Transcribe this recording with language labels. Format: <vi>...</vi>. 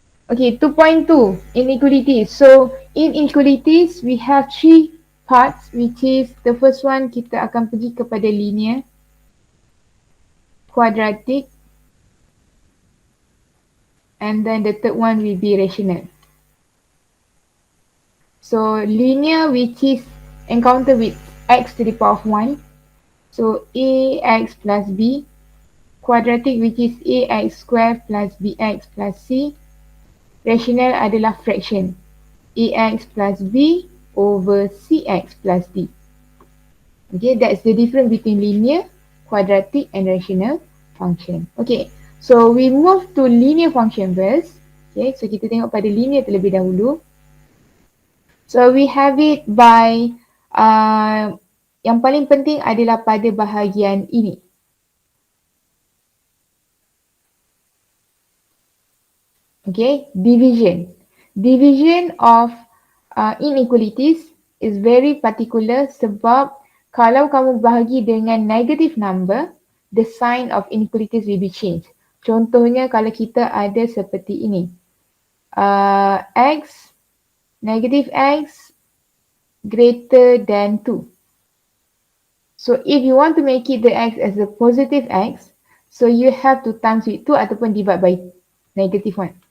<en>Okay, 2.2, inequalities. So, in inequalities, we have 3 parts, which is the first one,</en> <ms>kita akan pergi kepada</ms> <en>linear, quadratic, and then the third one will be rational. So, linear, which is encounter with x to the power of 1. So, ax plus b. Quadratic, which is ax square plus bx plus c.</en> <ms>Rational adalah fraction.</ms> <en>Ax plus b over cx plus d. Okay, that's the difference between linear, quadratic and rational function. Okay, so we move to linear function first. Okay, so</en> <ms>kita tengok pada linear terlebih dahulu.</ms> <en>So we have it by,</en> <ms>yang paling penting adalah pada bahagian ini.</ms> <en>Okay, division. Division of inequalities is very particular</en> <ms>sebab kalau kamu bahagi dengan negative number,</ms> <en>the sign of inequalities will be changed.</en> <ms>Contohnya kalau kita ada seperti ini.</ms> <en>X, negative x greater than 2. So if you want to make it the x as a positive x, so you have to times with 2 ataupun divide by negative 1.</en>